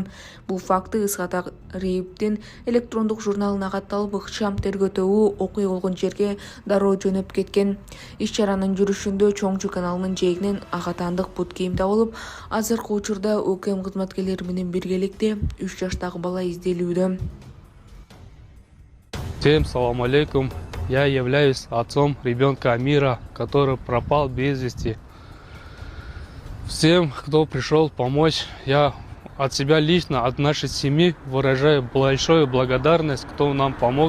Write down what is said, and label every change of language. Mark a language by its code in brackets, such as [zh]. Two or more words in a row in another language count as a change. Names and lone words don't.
[ky] Бул факты Ысгата РИИБдин электрондук журналына катталып, ыкчам тергөө окуя болгон жерге дароо жөнөп кеткен. Иш-чаранын жүрүшүндө Чоңчу каналынын жээгинен агатандык бут кийим табылып, азыркы учурда УКМ кызматкерлери менен биргеликте 3 жаштагы бала изделүүдө. [ru] Всем [ar] سلام عليكم. [ru] Я являюсь отцом ребенка Амира, который пропал без вести. Всем, кто пришел помочь, я от себя лично, от нашей семьи выражаю большую благодарность, кто нам помог.